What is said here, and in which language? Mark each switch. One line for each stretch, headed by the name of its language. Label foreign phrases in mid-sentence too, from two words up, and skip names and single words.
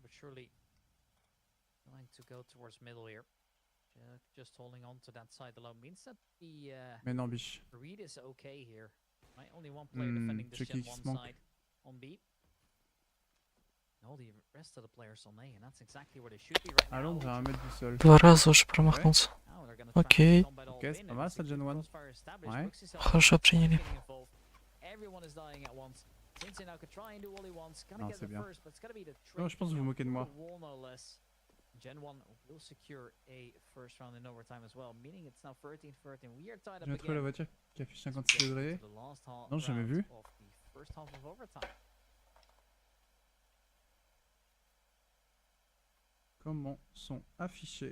French: Mais non, biche. Checker qui se manque. À l'ombre, à 1 mètre du sol.
Russian: 2 раза уже промахнулся. Окей.
French: Ok, c'est pas mal ça, Gen 1. Ouais.
Russian: Хорошо приняли.
French: Non, c'est bien. Non, je pense que vous vous moquez de moi. J'ai trouvé la voiture qui affiche 56 degrés. Non, j'ai jamais vu. Comment sont affichés?